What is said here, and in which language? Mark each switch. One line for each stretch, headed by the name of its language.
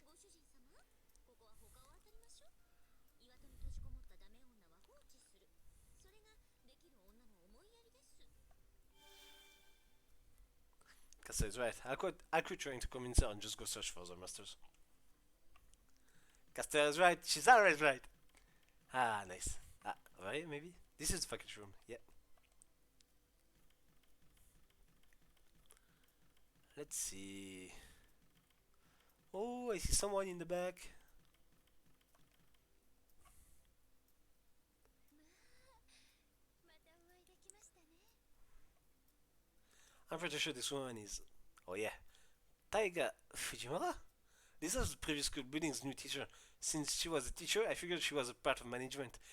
Japanese: ご主人様、ここは他を当たりましょう。岩戸に閉じこもったダメ女は放置する。それができる女の思いやりです。
English: Caster is right. I'll quit trying to convince her and just go search for the masters. Caster is right. She's always right. Ah, nice. Ah, right, maybe? This is the faculty room. Yeah. Let's see. Oh, I see someone in the back.
Japanese: またお会いできましたね。
English: I'm pretty sure this woman is. Oh, yeah. Taiga Fujimura? This was the previous school building's new teacher. Since she was a teacher, I figured she was a part of management.